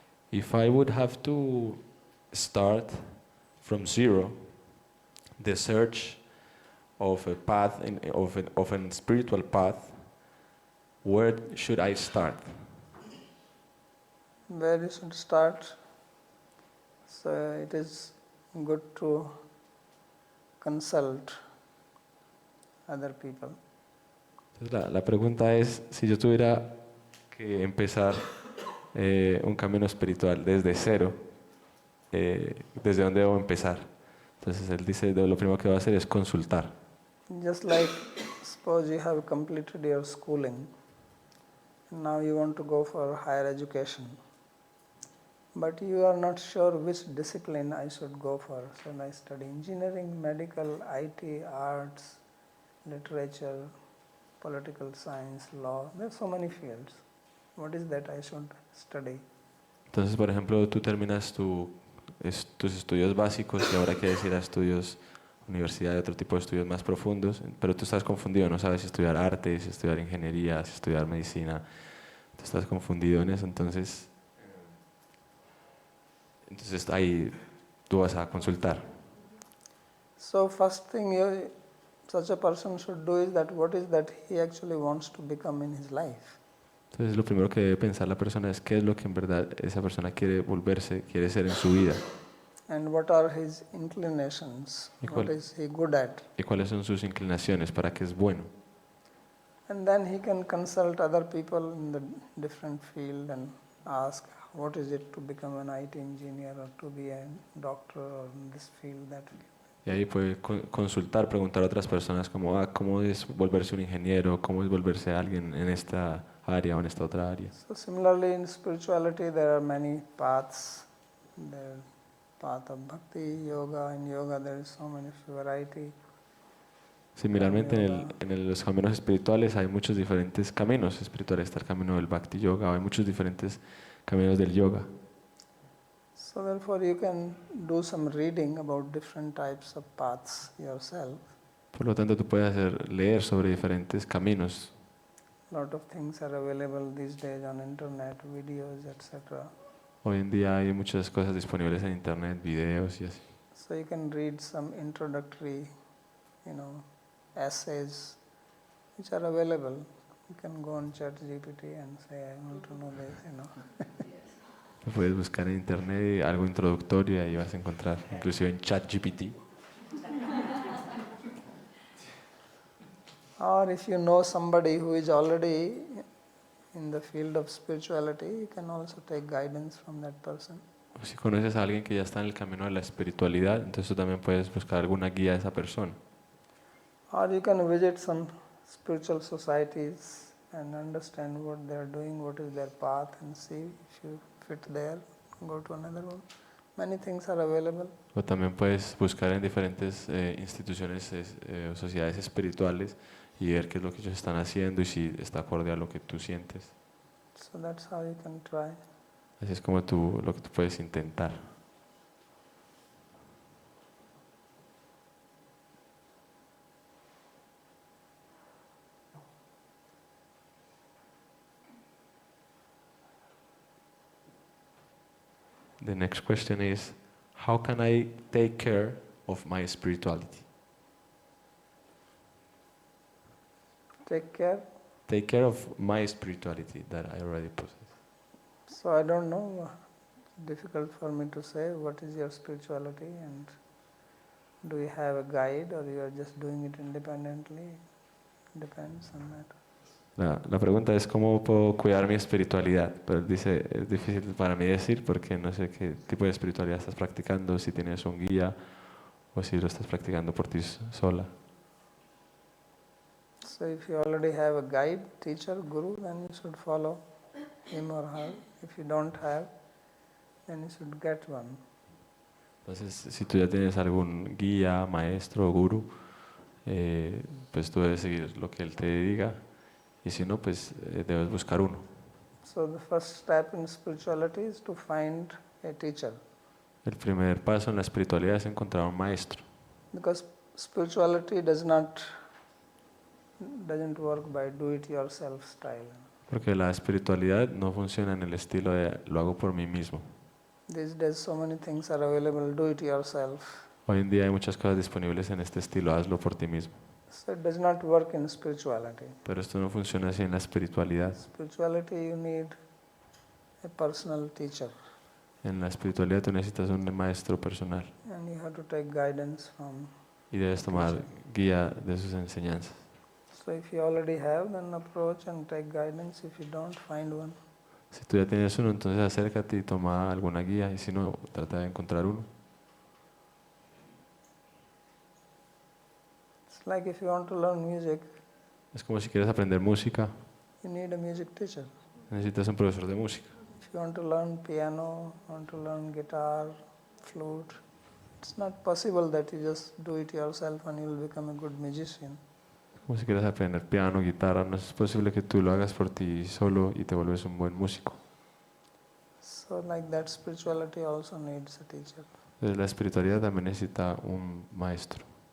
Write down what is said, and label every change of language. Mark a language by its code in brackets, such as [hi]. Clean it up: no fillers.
[en] If I would have to start from zero, the search of a path, of a spiritual path, where should I start? Where you should start? So it is good to consult other people. [es] Entonces la pregunta es, si yo tuviera que empezar un camino espiritual desde cero, ¿desde dónde debo empezar? Entonces él dice, lo primero que va a hacer es consultar. [en] Just like suppose you have completed your schooling and now you want to go for higher education, but you are not sure which discipline I should go for. Should I study engineering, medical, IT, arts, literature, political science, law? There are so many fields. What is that I should study? [es] Entonces, por ejemplo, tú terminas tus estudios básicos y ahora quieres ir a estudios, universidad, otro tipo de estudios más profundos, pero tú estás confundido, no sabes si estudiar arte, si estudiar ingeniería, si estudiar medicina, tú estás confundido en eso, entonces ahí tú vas a consultar. [en] So first thing such a person should do is that what is that he actually wants to become in his life. [es] Entonces lo primero que debe pensar la persona es qué es lo que en verdad esa persona quiere quiere ser en su vida. [en] And what are his inclinations? What is he good at? [es] Y cuáles son sus inclinaciones, para qué es bueno. [en] And then he can consult other people in the different field and ask what is it to become an IT engineer or to be a doctor or in this field, that field. [es] Y ahí puede consultar, preguntar a otras personas como, ¿cómo es volverse un ingeniero? ¿Cómo es volverse alguien en esta área o en esta otra área? [en] So similarly in spirituality there are many paths. There path of bhakti, yoga. In yoga there is so many variety. [es] Similarmente en los caminos espirituales hay muchos diferentes caminos espirituales. Está el camino del bhakti yoga, hay muchos diferentes caminos del yoga. [en] So therefore you can do some reading about different types of paths yourself. [es] Por lo tanto, tú puedes leer sobre diferentes caminos. [en] A lot of things are available these days on internet, videos, etc. [es] Hoy en día hay muchas cosas disponibles en internet, videos y así. [en] So you can read some introductory, essays which are available. You can go on ChatGPT and say, I want to know this, [es] Puedes buscar en internet algo introductorio y ahí vas a encontrar, inclusive en ChatGPT. [en] Or if you know somebody who is already in the field of spirituality, you can also take guidance from that person. [es] O si conoces a alguien que ya está en el camino de la espiritualidad, entonces tú también puedes buscar alguna guía de esa persona. [en] Or you can visit some spiritual societies and understand what they are doing, what is their path, and see if you fit there, go to another one. Many things are available. [es] O también puedes buscar en diferentes instituciones o sociedades espirituales y ver qué es lo que ellos están haciendo y si está acorde a lo que tú sientes. [en] So that's how you can try. [es] Así es como lo que tú puedes intentar. [en] The next question is, how can I take care of my spirituality? Take care. Take care of my spirituality that I already possess. So I don't know. Difficult for me to say what is your spirituality, and do you have a guide or you are just doing it independently? Depends on that. [es] La pregunta es cómo puedo cuidar mi espiritualidad, pero él dice, es difícil para mí decir porque no sé qué tipo de espiritualidad estás practicando, si tienes un guía o si lo estás practicando por ti sola. [en] So if you already have a guide, teacher, guru, then you should follow him or her. If you don't have, then you should get one. [es] Entonces, si tú ya tienes algún guía, maestro o guru, pues tú debes seguir lo que él te diga, y si no, pues debes buscar uno. [en] So the first step in spirituality is to find a teacher. [es] El primer paso en la espiritualidad es encontrar un maestro. [en] Because spirituality doesn't work by do-it-yourself style. [es] Porque la espiritualidad no funciona en el estilo de lo hago por mí mismo. [en] These days so many things are available, do it yourself. [es] Hoy en día hay muchas cosas disponibles en este estilo, hazlo por ti mismo. [en] So it does not work in spirituality. [es] Pero esto no funciona así en la espiritualidad. [en] Spirituality you need a personal teacher. [es] En la espiritualidad tú necesitas un maestro personal. [en] And you have to take guidance from. [es] Y debes tomar guía de sus enseñanzas. [en] So if you already have, then approach and take guidance. If you don't, find one. [es] Si tú ya tienes uno, entonces acércate y toma alguna guía, y si no, trata de encontrar uno. [en] It's like if you want to learn music, [es] Es como si quieres aprender música, [en] you need a music teacher. [es] necesitas un profesor de música. [en] If you want to learn piano, want to learn guitar, flute, it's not possible that you just do it yourself and you will become a good musician. [es] Como si quieres aprender piano, guitarra, no es posible que tú lo hagas por ti solo y te vuelves un buen músico. [en] So like that, spirituality also needs a teacher. [es] Entonces la espiritualidad también necesita un maestro.